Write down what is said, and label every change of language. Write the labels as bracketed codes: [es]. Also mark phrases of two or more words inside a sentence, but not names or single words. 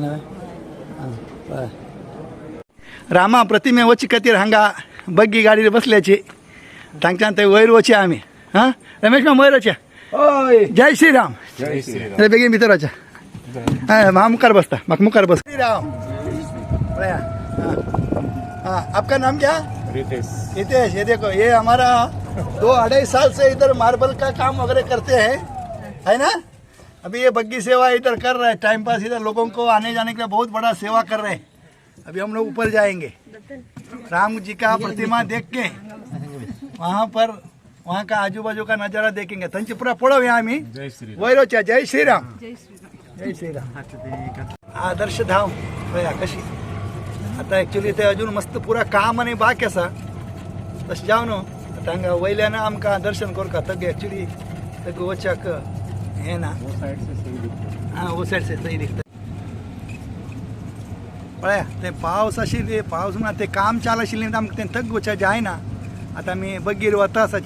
[kok] न्हय हां बरें रामा प्रतिमे वचे खातीर हांगा बग्गी गाडयेर बसल्याची तांच्यान थंय वयर वचे आमी हां रमेश मॅम वयर वचे जय श्रीराम बेगीन भितर वचा हाँ मुखार बसता म्हाका मुखार बस श्रीराम [hi] हाँ आपका नाम क्या रितेश ये देखो ये हमारा 2-2.5 साल से इधर मार्बल का काम वगैरह करते हैं है ना अभी ये बग्गी सेवा इधर कर रहे हैं टाइम पास इधर लोगों को आने जाने के लिए बहुत बड़ा सेवा कर रहे हैं अभी हम लोग ऊपर जाएंगे राम जी का प्रतिमा देख के वहाँ का आजू बाजू का नज़ारा देखेंगे [kok] तंची पूरा पड़ो यहाँ आम्ही वैरोच्या जय श्रीराम जय श्रीराम आदर्श धाम पळया कशी आता ॲक्च्युली ते अजून मस्त पुरा काम आणि बाकी आसा तशें जाव न्हू आता हांगा वयल्यान आमकां दर्शन करता तग ॲक्च्युली तग वचाक हें ना हां वो सायड सही दिसता पळया ते पावस आशिल्ली पावस म्हणा ते काम चालू आशिल्लें आमकां तें तग वचचें जायना आता आमी बग्गीर वता आसाची